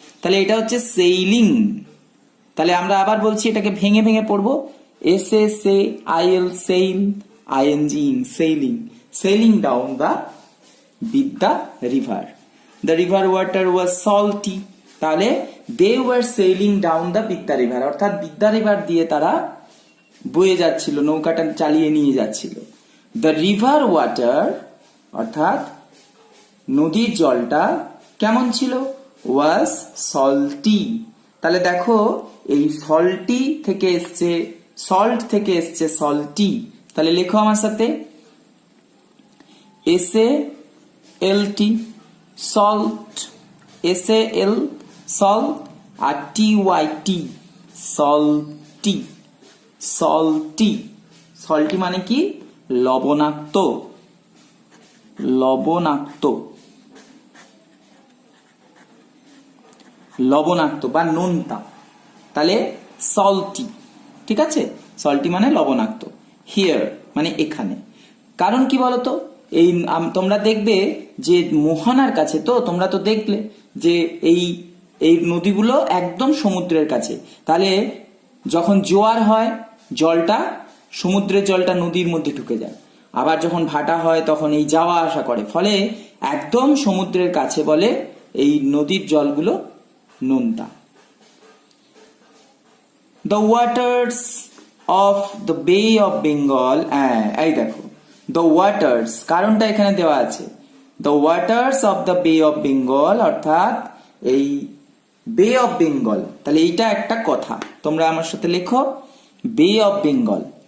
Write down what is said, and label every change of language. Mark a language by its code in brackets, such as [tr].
[bn] তাহলে এটা হচ্ছে সেইলিং। তাহলে আমরা আবার বলছি, এটাকে ভেঙে ভেঙে পড়বো। [en] S A say I L sail, I N G in sailing, sailing down the Bidda river. The river water was salty. [bn] তাহলে [en] they were sailing down the Bidda river, [bn] অর্থাৎ বিদ্যা রিভার দিয়ে তারা বয়ে যাচ্ছিল, নৌকাটা চালিয়ে নিয়ে যাচ্ছিল। [en] The river water [bn] অর্থাৎ নদীর জলটা কেমন ছিল? [en] was salty. [bn] তাহলে দেখো এই salty থেকে এসছে, salt থেকে এসছে salty। তাহলে লেখো আমার সাথে SALT salt, SAL salt, আর TYT salty, salty, salty মানে কি? লবণাক্ত, লবণাক্ত, লবণাক্ত বা নোনতা। তাহলে salty, ঠিক আছে? salty মানে লবণাক্ত। হিয়ার মানে এখানে। কারণ কি বলতো, এই তোমরা দেখবে যে মোহনার কাছে, তো তোমরা তো দেখলে যে এই এই নদীগুলো একদম সমুদ্রের কাছে। তাহলে যখন জোয়ার হয় জলটা, সমুদ্রের জলটা নদীর মধ্যে ঢুকে যায়, আবার যখন ভাটা হয় তখন এই যাওয়া আসা করে, ফলে একদম সমুদ্রের কাছে বলে এই নদীর জলগুলো নোনতা। [en] The waters of the Bay of Bengal, [bn] এই দেখো [en] the waters, [bn] কারণটা এখানে দেওয়া আছে। [en] The waters of the Bay of Bengal [bn] অর্থাৎ এই [en] Bay of Bengal. [bn] তাহলে এইটা একটা কথা, তোমরা আমার সাথে লেখো বে অফ বেঙ্গল।